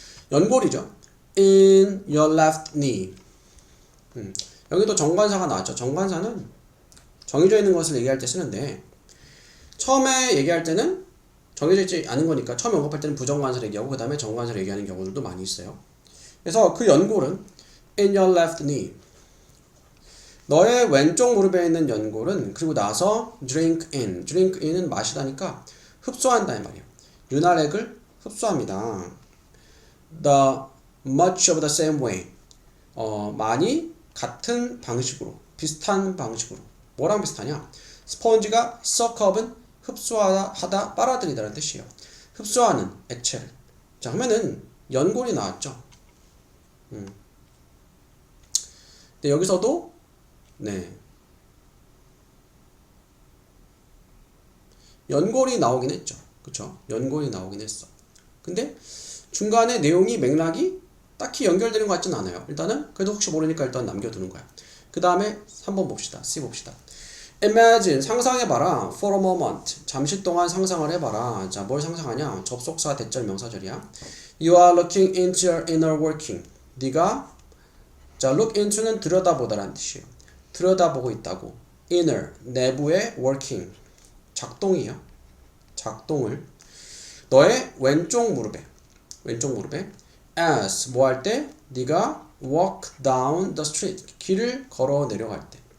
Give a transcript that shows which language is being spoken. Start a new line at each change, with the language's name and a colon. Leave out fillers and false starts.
Korean: 연골이죠.
English: in your left knee.
Korean: 여기도 정관사가 나왔죠. 정관사는 정해져 있는 것을 얘기할 때 쓰는데 처음에 얘기할 때는 정해져 있지 않은 거니까 처음 언급할 때는 부정관사를 얘기하고 그 다음에 정관사를 얘기하는 경우들도 많이 있어요. 그래서 그 연골은
English: in your left knee.
Korean: 너의 왼쪽 무릎에 있는 연골은 그리고 나서 drink in은 마시다니까 흡수한다 이 말이에요. 윤활액을 흡수합니다.
English: the much of the same way.
Korean: 많이 같은 방식으로, 비슷한 방식으로. 뭐랑 비슷하냐? 스펀지가 suckup은 흡수하다, 빨아들이다라는 뜻이에요. 흡수하는 액체를. 자, 그러면은 연골이 나왔죠. 근데 여기서도 연골이 나오긴 했죠. 그쵸? 연골이 나오긴 했어. 근데 중간에 내용이 맥락이 딱히 연결되는 것 같진 않아요. 일단은 그래도 혹시 모르니까 일단 남겨두는 거야. 그 다음에 3번 봅시다. C 봅시다. Imagine 상상해봐라.
English: For a moment
Korean: 잠시 동안 상상을 해봐라. 자, 뭘 상상하냐? 접속사 대절 명사절이야.
English: You are looking into your inner working.
Korean: 네가 자, look into는 들여다보다라는 뜻이에요. 들여다보고 있다고. inner 내부의 working 작동이요. 작동을 너의 왼쪽 무릎에 as 뭐 할 때? 네가
English: walk down the street
Korean: 길을 걸어 내려갈 때.